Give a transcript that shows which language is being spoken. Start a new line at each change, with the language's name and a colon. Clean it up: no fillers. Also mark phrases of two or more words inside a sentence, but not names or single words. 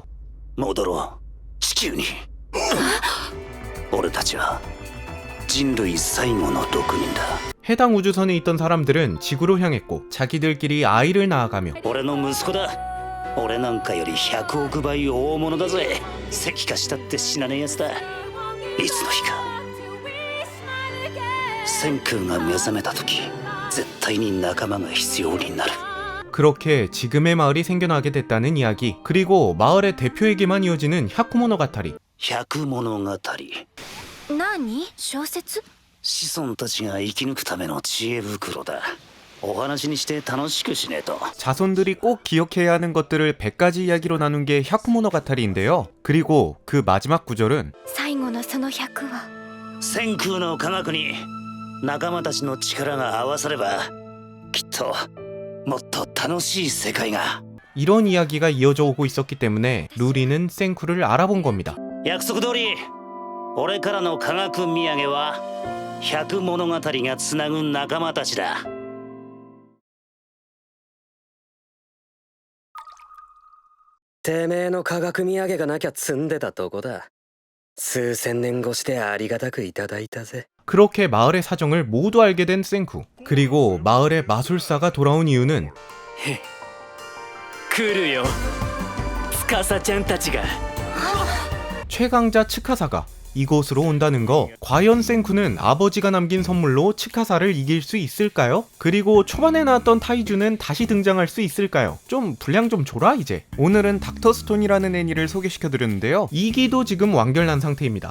Japanese: 戻ろう地球に。俺たちは人類最後の毒人だ。
Korean: 해당 우주선에 있던 사람들은 지구로 향했고 자기들끼리 아이를 낳아가며
Japanese: 俺の息子だ。俺なんかより100億倍大物だぜ。石化したって死なねえやつだ。いつの日か千空が目覚めた時、絶対に仲間が必要になる。
Korean: 그렇게 지금의 마을이 생겨나게 됐다는 이야기, 그리고 마을의 대표에게만 이어지는 샤쿠모노가타리.
Japanese: 百物語。何？小説？子孫たちが生き抜くための知恵袋だ。お話にして楽しくしねえと。
Korean: 자손들이 꼭 기억해야 하는 것들을 100가지 이야기로 나눈 게 샤쿠모노가타리인데요. 그리고 그 마지막 구절은
Japanese: 最後のその100は千空の科学に仲間たちの力が合わされば、きっともっと楽しい世界が。
Korean: 이런 이야기가 이어져 오고 있었기 때문에 루리는 생쿠를 알아본 겁니다.
Japanese: 約束通り、俺からの科学土産は百物語がつなぐ仲間たちだ。てめえの科学土産がなきゃ積んでたとこだ。数千年越しでありがたくいただいたぜ。
Korean: 그렇게 마을의 사정을 모두 알게 된 생쿠. 그리고 마을의 마술사가 돌아온 이유는
Japanese: 来るよ司ちゃんたちが
Korean: 최강자 츠카사가 이곳으로 온다는 거. 과연 생쿠는 아버지가 남긴 선물로 츠카사를 이길 수 있을까요? 그리고 초반에 나왔던 타이주는 다시 등장할 수 있을까요? 좀 분량 좀 줘라 이제. 오늘은 닥터스톤이라는 애니를 소개시켜드렸는데요. 2기도 지금 완결난 상태입니다.